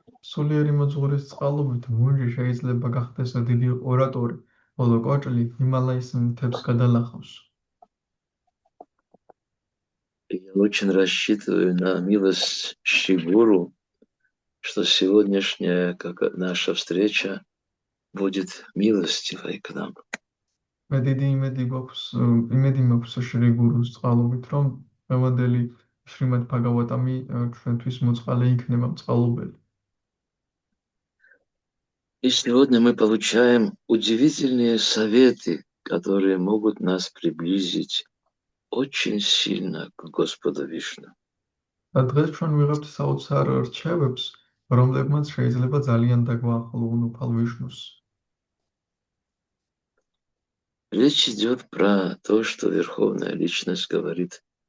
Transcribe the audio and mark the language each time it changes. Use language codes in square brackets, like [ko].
[ka] სულიერი მოძღვრის წყალობით მუნჯი შეიძლება გახდეს დიდი ორატორი, ხოლო კოჭლი ჰიმალაის მთებს გადალახავს. [ru] Я очень рассчитываю на милость Шри Гуру, что сегодняшняя наша встреча будет милостивой к нам. [ka] მე დიდი იმედი მაქვს შრი გურუს წყალობით, რომ მევადელი შრიმად ბაგავატამი ჩვენთვის მოწყალე იქნება მწყალობელი. [ru] И сегодня мы получаем удивительные советы, которые могут нас приблизить очень сильно к Господу Вишну. [ka] და დღეს ჩვენ ვიღებთ საოცარ რჩევებს, რომლებმაც შეიძლება ძალიან დაგვაახლოვონ უფალ ვიშნუს. [ru] Речь идет про то, что Верховная Личность говорит,